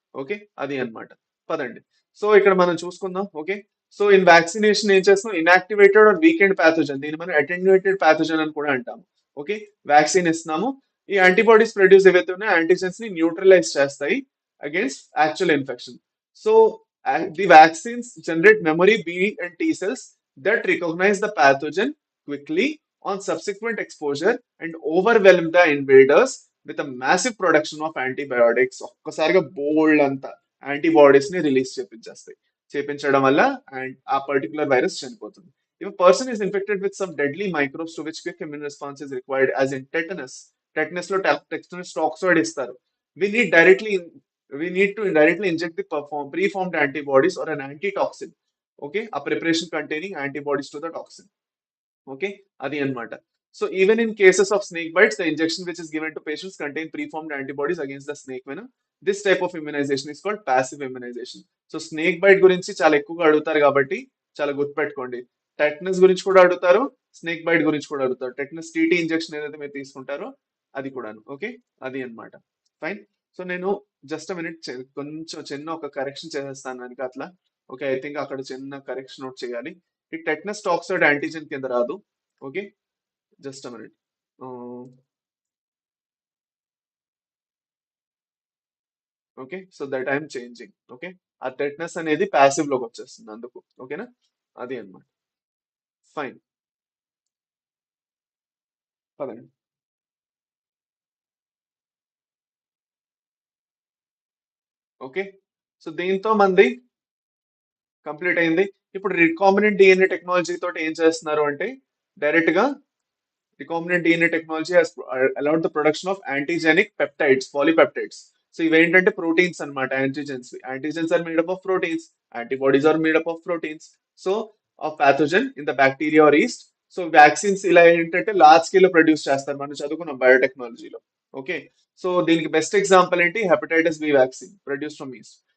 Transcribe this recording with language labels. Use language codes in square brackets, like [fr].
[te] Okay, అది అన్నమాట. పదండి. సో ఇక్కడ మనం చూసుకుందాం. ఓకే. సో ఇన్ వ్యాక్సినేషన్ ఏం చేస్తాం, ఇన్యాక్టివేటెడ్ ఆర్ వీకెండ్ ప్యాథోజన్, దీన్ని మనం అటెన్యూయేటెడ్ ప్యాథోజన్ అని కూడా అంటాము. ఓకే. వ్యాక్సిన్ ఇస్తున్నాము, ఈ యాంటీబాడీస్ ప్రొడ్యూస్ ఏవైతే ఉన్నాయో యాంటీజెన్స్ ని న్యూట్రలైజ్ చేస్తాయి against actual infection. [en] So the vaccines generate memory B and T cells that recognize the pathogen quickly on subsequent exposure and overwhelm the invaders with a massive production of antibiotics. [te] ఒక్కసారిగా బోల్డ్ అంతా antibodies ని release చేపించడం వల్ల and ఆ particular virus చనిపోతుంది. [en] If a person is infected with some deadly microbes to which quick immune response is required, as in tetanus లో tetanus toxoid ఇస్తారు. We need directly we need to directly inject the preformed antibodies or an antitoxin. Okay, a preparation containing antibodies to the toxin. Okay, [te] adi anamata. [en] So even in cases of snake bites, the injection which is given to patients contain preformed antibodies against the snake venom. This type of immunization is called passive immunization. [te] So snake bite గురించి చాలా ఎక్కువగా అడుగుతారు కాబట్టి చాలా గుర్తుపెట్టుకోండి. Tetanus గురించి కూడా అడుగుతారు, స్నేక్ బైట్ గురించి కూడా అడుగుతారు. టెటనస్ టీటీ ఇంజెక్షన్ ఏదైతే మీరు తీసుకుంటారో అది కూడాను. ఓకే, అది అన్నమాట. ఫైన్. సో నేను జస్ట్ మినిట్ కొంచెం చిన్న ఒక కరెక్షన్ చేసేస్తాను వెనక అట్లా. ఓకే, ఐ థింక్ అక్కడ చిన్న కరెక్షన్ నోట్ చేయాలి. ఈ టెటనస్ టాక్సైడ్ యాంటీజెన్ కింద రాదు. Okay, just minute. Okay, so that I'm changing. Okay, ఆ టెటనస్ అనేది ప్యాసివ్ లోకి వచ్చేస్తుంది అందుకు. ఓకేనా, అది అన్నమాట. ఫైన్, పదండి. ఓకే, సో దీంతో మంది కంప్లీట్ అయింది. ఇప్పుడు రికాంబినెంట్ డిఎన్ఏ టెక్నాలజీ తోటి ఏం చేస్తున్నారు అంటే డైరెక్ట్ గా [en] recombinant DNA technology has allowed the production of antigenic peptides, polypeptides. [te] So ఇవేంటంటే ప్రోటీన్స్ అన్నమాట. Antigens, antigens are made up of proteins, antibodies are made up of proteins. So of pathogen in the bacteria are east. So vaccines ఇలా ఏంటంటే large scale లో produce చేస్తారు, మనం చదువుకున్నాం బయోటెక్నాలజీలో. Okay, so దీనికి best example ఏంటి, hepatitis B vaccine produce from east.